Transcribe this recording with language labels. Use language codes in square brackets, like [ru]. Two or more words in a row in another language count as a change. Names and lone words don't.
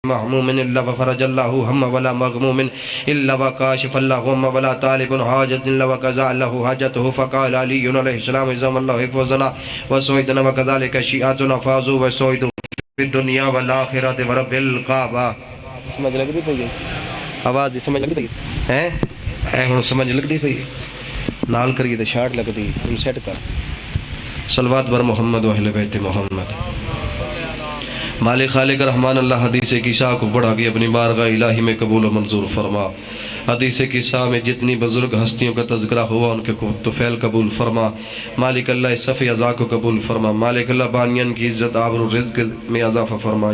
[ar] محموم الا وفرج الله هم ولا مغموم الا وكاشف الله هم ولا طالب حاجة الا وقضى له حاجته. فقال علي عليه السلام عظم الله حفظنا وسعدنا وكذلك شيعتنا فازوا وسعدوا في الدنيا والآخرة ورب الكعبہ. [pa] سمجھ لگ دی پئی آواز سمجھ لگ دی ہے ہن سمجھ لگ دی پئی نال کریے تے شارٹ لگ دی ہن سیٹ کر. [fa] صلوات بر محمد و اہل بیت محمد. [ur] مالک خالق رحمان اللہ حدیث قصہ کو بڑھا کے اپنی بارگاہ الہی میں قبول و منظور فرما. حدیث قصہ میں جتنی بزرگ ہستیوں کا تذکرہ ہوا ان کے طفیل قبول فرما. مالک اللہ صفی ازا کو قبول فرما. مالک اللہ بانین کی عزت آبر و رزق میں اضافہ فرما.